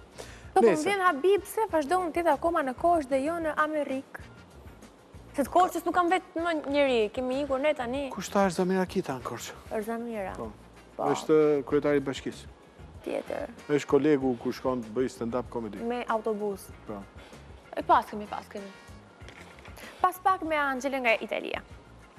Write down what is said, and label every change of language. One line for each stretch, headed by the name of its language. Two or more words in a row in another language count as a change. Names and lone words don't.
Albanian: Po më vjen Habib, se vazhdo në tjetë akoma në kosh dhe jo në Amerikë. Se të Korçës nuk kam vetë më njëri, kemi ikur ne tani. Kushta është Zamira Kita në Korçë? Është Zamira. Është kryetari i bashkisë. Tjetër. Është kolegu ku shkon të bëj
English: stand-up comedy.
Albanian: Me autobus. Po. Pas kemi. Pas pak me Angelën nga Italia.